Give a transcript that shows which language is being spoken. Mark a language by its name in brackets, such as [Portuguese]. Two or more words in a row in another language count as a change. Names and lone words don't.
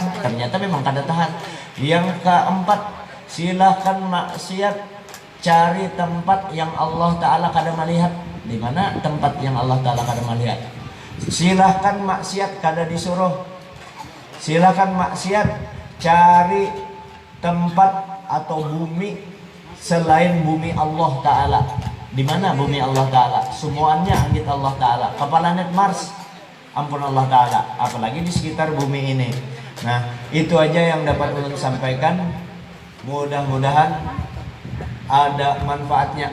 [Indonesian] Ternyata memang kada tahan. Yang keempat, silahkan maksiat, cari tempat yang Allah Ta'ala [Banjar] kada melihat. [Indonesian] Di mana tempat yang Allah Ta'ala [Banjar] kada melihat? [Indonesian] Silahkan maksiat [Banjar] kada disuruh. [Indonesian] Silahkan maksiat, cari tempat atau bumi selain bumi Allah Ta'ala. Di mana bumi Allah Ta'ala? Semuanya anggit Allah Ta'ala. Ke planet Mars, ampun Allah Ta'ala. Apalagi di sekitar bumi ini. Nah, itu aja yang dapat ulun sampaikan. Mudah-mudahan ada manfaatnya.